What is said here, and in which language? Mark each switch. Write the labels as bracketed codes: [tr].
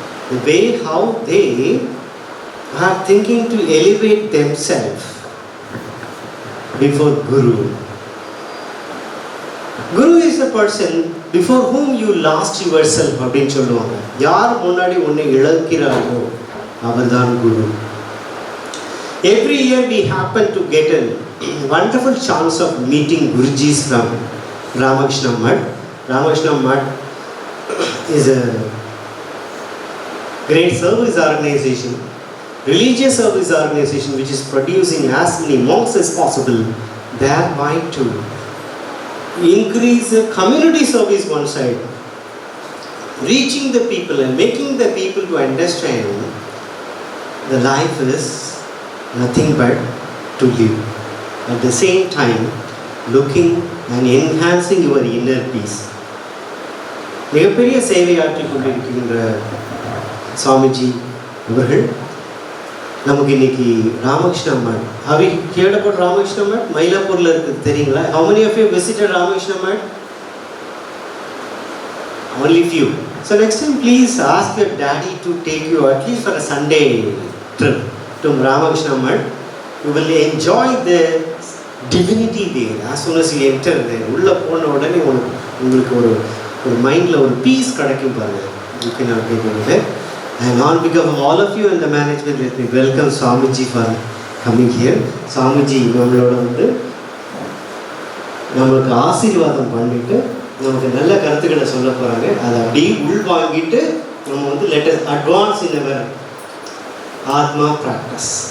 [en] The way how they are thinking to elevate themselves before Guru. Guru is a person before whom you lost yourself [ta] அப்படின்னு சொல்லுவாங்க. யார் முன்னாடி உன்னை இழக்கிறாரோ அவர்தான் குரு. [en] Every year we happen to get a wonderful chance of meeting Gurujis from Ramakrishna Math. Ramakrishna Math is a great service organization, religious service organization which is producing as many monks as possible, thereby to increase the community service one side, reaching the people and making the people to understand the life is nothing but to live. At the same time, looking and enhancing your inner peace. [ta] மிகப்பெரிய சேவையாற்றி கொண்டிருக்கின்ற சுவாமிஜி அவர்கள் நமக்கு இன்னைக்கு ராமகிருஷ்ண மட். [en] Have you heard about Ramakrishna Math? [ta] மயிலாப்பூர்ல இருக்கு, தெரியுங்களா? [en] How many of you visited Ramakrishna Math? Only few. So next time please ask your daddy to take you at least for a Sunday trip to Ramakrishna Math. You will enjoy the divinity there as soon as you enter there. [ta] உள்ள போன உடனே உங்களுக்கு ஒரு மைண்ட்ல ஒரு piece கிடைக்கும் பாருங்க. [en] You cannot take it. And on behalf of all of you and the management, let me welcome Swamiji for coming here. [ta] Swamiji நம்மளோட வந்து நமக்கு ஆசீர்வாதம் பண்ணிட்டு நமக்கு நல்ல கருத்துக்களை சொல்ல போகிறாங்க. அதை அப்படியே உள் வாங்கிட்டு நம்ம வந்து [en] let us advance in our Atma practice.